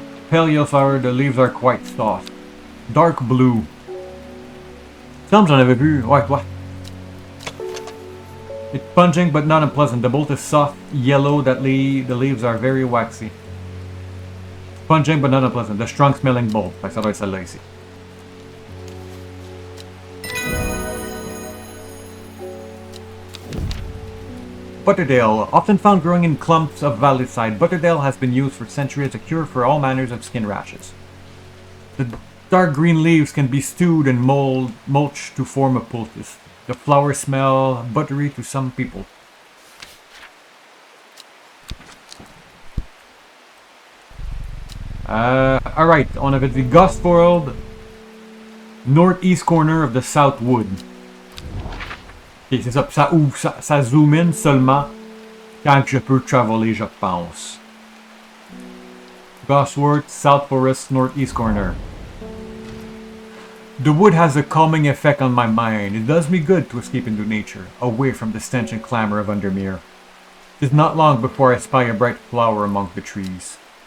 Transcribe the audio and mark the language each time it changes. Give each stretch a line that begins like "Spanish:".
English: Pale yellow flower, the leaves are quite soft. Dark blue.
French: Il semble que j'en avais vu. Ouais.
English: It's pungent but not unpleasant. The bolt is soft yellow, the leaves are very waxy. Pungent but not unpleasant. The strong smelling bolt.
French: Fait que ça doit être celle-là ici.
English: Butterdale, often found growing in clumps of valleyside, Butterdale has been used for centuries as a cure for all manners of skin rashes. The dark green leaves can be stewed and mulched to form a poultice. The flowers smell buttery to some people. Alright,
French: on avait dit
English: Gostworld, northeast corner of the South Wood.
French: Ok, c'est ça, ça ouvre, ça zoom in seulement quand je peux traveler, je pense.
English: Gosworth, South Forest, northeast corner. The wood has a calming effect on my mind. It does me good to escape into nature, away from the stench and clamor of Undermere. It is not long before I spy a bright flower among the trees.